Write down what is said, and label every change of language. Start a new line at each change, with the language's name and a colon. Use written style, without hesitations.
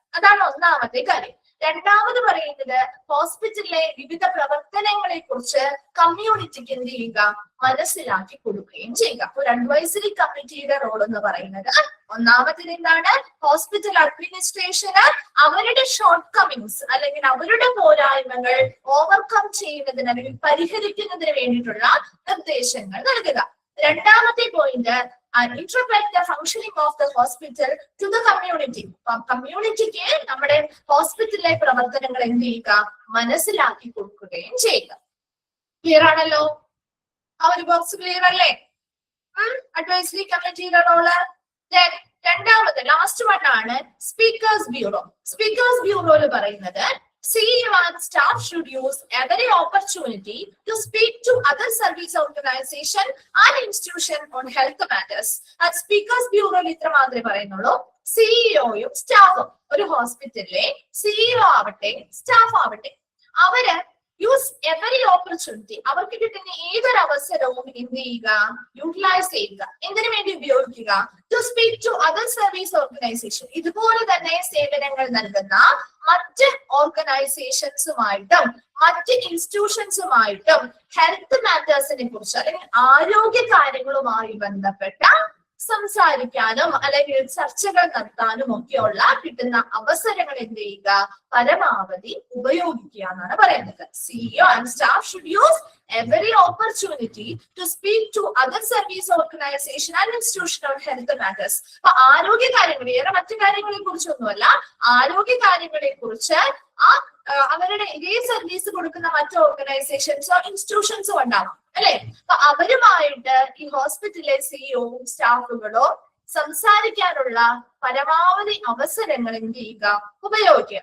Malayalam: അതാണ് ഒന്നാമത്തെ കാര്യം. രണ്ടാമത് പറയുന്നത് ഹോസ്പിറ്റലിലെ വിവിധ പ്രവർത്തനങ്ങളെ കുറിച്ച് കമ്മ്യൂണിറ്റിക്ക് എന്ത് ചെയ്യുക, മനസ്സിലാക്കി കൊടുക്കുകയും ചെയ്യുക. ഒരു അഡ്വൈസറി കമ്മിറ്റിയുടെ റോൾ എന്ന് പറയുന്നത് ഒന്നാമത്തേത് എന്താണ്, ഹോസ്പിറ്റൽ അഡ്മിനിസ്ട്രേഷന് അവരുടെ ഷോർട്ട് കമ്മിങ്സ് അല്ലെങ്കിൽ അവരുടെ പോരായ്മകൾ ഓവർകം ചെയ്യുന്നതിന് അല്ലെങ്കിൽ പരിഹരിക്കുന്നതിന് വേണ്ടിയിട്ടുള്ള നിർദ്ദേശങ്ങൾ നൽകുക. രണ്ടാമത്തെ point
English: interpret the functioning of the hospital to the community.
Malayalam: കമ്മ്യൂണിറ്റിക്ക് നമ്മുടെ ഹോസ്പിറ്റലിലെ പ്രവർത്തനങ്ങൾ എന്ത് ചെയ്യുക, മനസ്സിലാക്കി കൊടുക്കുകയും ചെയ്യുക. ക്ലിയർ ആണല്ലോ? ആ ഒരു ബോക്സ് ക്ലിയർ അല്ലേ? അഡ്വൈസറി കമ്മിറ്റിയുടെ റോള്. രണ്ടാമത് ലാസ്റ്റ് വൺ ആണ് സ്പീക്കേഴ്സ് ബ്യൂറോ. സ്പീക്കേഴ്സ് ബ്യൂറോയിൽ പറയുന്നത്
English: CEO and staff should use every opportunity to speak to other service organization and institution on health matters.
Malayalam: At Speakers Bureau ഇത്ര മാത്രമേ പറയുന്നുള്ളൂ. സിഇഒയും സ്റ്റാഫും, ഒരു ഹോസ്പിറ്റലിലെ സിഇഒ ആവട്ടെ സ്റ്റാഫ് ആവട്ടെ, അവര്
English: use every opportunity,
Malayalam: അവർക്ക് കിട്ടുന്ന ഏതൊരു അവസരവും എന്ത് ചെയ്യുക, യൂട്ടിലൈസ് ചെയ്യുക. എന്തിനു വേണ്ടി ഉപയോഗിക്കുക,
English: to speak to other service organisation,
Malayalam: ഇതുപോലെ തന്നെ സേവനങ്ങൾ നൽകുന്ന മറ്റ് ഓർഗനൈസേഷൻസുമായിട്ടും മറ്റ് ഇൻസ്റ്റിറ്റ്യൂഷൻസുമായിട്ടും ഹെൽത്ത് മാറ്റേഴ്സിനെ കുറിച്ച് അല്ലെങ്കിൽ ആരോഗ്യ കാര്യങ്ങളുമായി ബന്ധപ്പെട്ട സംസാരിക്കാനും അല്ലെങ്കിൽ ചർച്ചകൾ നടത്താനും ഒക്കെയുള്ള കിട്ടുന്ന അവസരങ്ങൾ എന്ത് ചെയ്യുക, പരമാവധി ഉപയോഗിക്കുക എന്നാണ് പറയുന്നത്.
English: CEO and staff should use every opportunity to speak to other service organization and institutional health matters.
Malayalam: അപ്പൊ ആരോഗ്യ കാര്യങ്ങൾ, വേറെ മറ്റു കാര്യങ്ങളെ കുറിച്ചൊന്നുമല്ല, ആരോഗ്യ കാര്യങ്ങളെ കുറിച്ച് അവരുടെ ഇതേ സർവീസ് കൊടുക്കുന്ന മറ്റു ഓർഗനൈസേഷൻസോ ഇൻസ്റ്റിറ്റ്യൂഷൻസോ ഉണ്ടാവും അല്ലെ. അപ്പൊ അവരുമായിട്ട് ഈ ഹോസ്പിറ്റലിലെ സിഇഒയും സ്റ്റാഫുകളോ സംസാരിക്കാനുള്ള പരമാവധി അവസരങ്ങൾ എന്ത് ചെയ്യുക, ഉപയോഗിക്കുക.